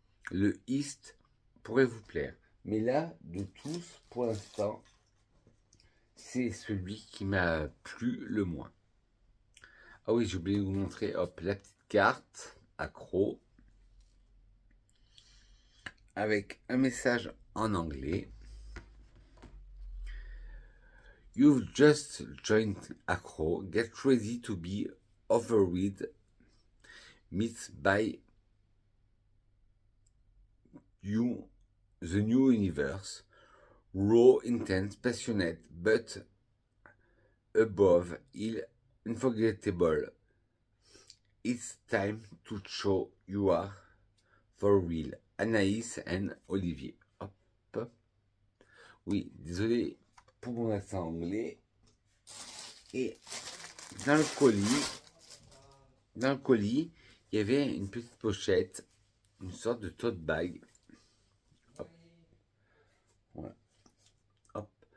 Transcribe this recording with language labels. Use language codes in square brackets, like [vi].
[fr] Le East pourrait vous plaire. Mais là, de tous, pour l'instant, c'est celui qui m'a plu le moins. Ah oui, j'ai oublié de vous montrer, hop, la petite carte accro avec un message en anglais. [en] You've just joined Accro. Get ready to be overwhelmed. Meets by you, the new universe. Raw, intense, passionate, but above all, unforgettable. It's time to show you are for real. Anaïs and Olivier. Hop. [fr] Oui, désolé pour mon accent anglais. Et dans le colis, il y avait une petite pochette, une sorte de tote bag. Hop. Voilà. Hop.